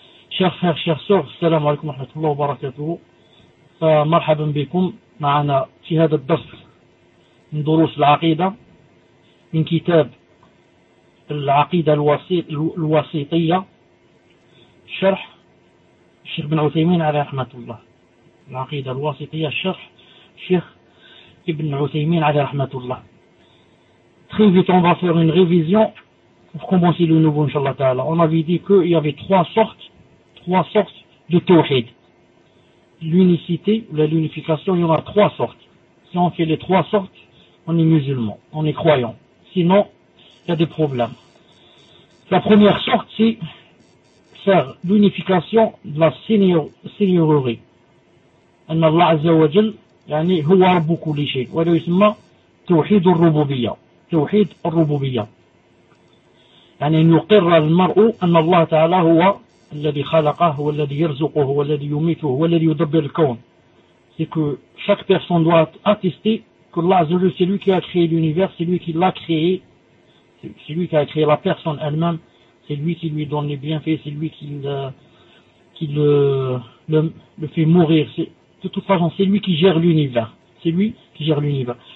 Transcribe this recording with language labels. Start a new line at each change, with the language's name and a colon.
Arabic: شيخ خير شيخ سوف، السلام عليكم ورحمة الله وبركاته. مرحبا بكم معنا في هذا الدرس من دروس العقيدة من كتاب العقيدة الوسيطية، شرح الشيخ بن عثيمين عليه رحمة الله. العقيدة الوسيطية شرح الشيخ ابن عثيمين عليه رحمة الله.
French: Très vite, on va faire une révision pour commencer le nouveau, inshallah ta'ala. On avait dit qu'il y avait trois sortes de tawhid. L'unicité, la l'unification, il y en a trois sortes. Si on fait les trois sortes, on est musulman, on est croyant. Sinon, il y a des problèmes. La première sorte, c'est faire l'unification de la seigneurie.
Arabic: أن الله عز وجل يعني هو رب كل شيء، وهذا يسمى توحيد الربوبية. توحيد الربوبية يعني أن يقر المرء أن الله تعالى هو الذي خلقه، هو الذي يرزقه، هو الذي يميته، هو الذي يدبر الكون.
French: C'est que chaque personne doit attester que Allah عز وجل c'est lui qui a créé l'univers, c'est lui qui l'a créé, c'est lui qui a créé la personne elle-même, c'est lui qui lui donne les bienfaits, c'est lui qui le fait mourir. De toute façon, c'est lui qui gère l'univers. C'est lui qui gère l'univers.